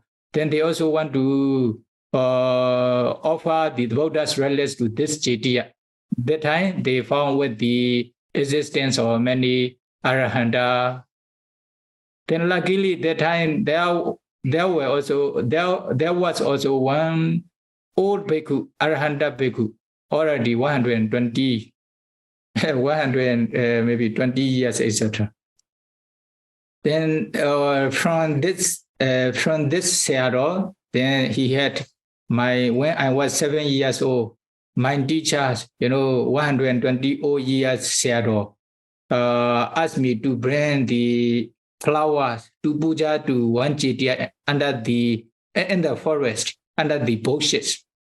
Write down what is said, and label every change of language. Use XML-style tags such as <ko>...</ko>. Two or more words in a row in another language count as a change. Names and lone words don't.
<en>Then they also want to offer the Buddha's relics to this chitiya. That time they found with the existence of many arahanta. Then luckily that time there was also one old bhikkhu,</en> <pi>arahanta bhikkhu,</pi> <en>already 120, 100 maybe 20 years, etc. Then from this sayadaw, then he had when I was 7 years old, my teachers, 120 old years sayadaw, asked me to bring the flowers to puja to one chitiya in the forest, under the bushes.</en>